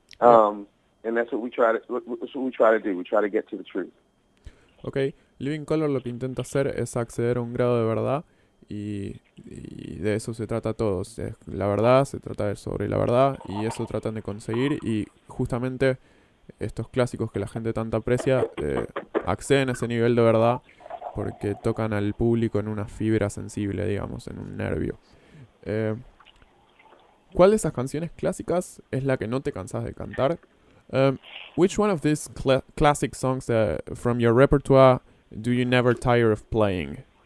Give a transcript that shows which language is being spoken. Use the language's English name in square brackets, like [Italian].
[English] And that's what we try to do. We try to get to the truth. Okay. [Spanish] Living Color lo que intenta hacer es acceder a un grado de verdad y de eso se trata todo. La verdad, se trata sobre la verdad y eso tratan de conseguir y justamente estos clásicos que la gente tanto aprecia acceden a ese nivel de verdad porque tocan al público en una fibra sensible, digamos, en un nervio. ¿Cuál de esas canciones clásicas es la que no te cansas de cantar? [English] Which one of these classic songs from your repertoire do you never tire of playing?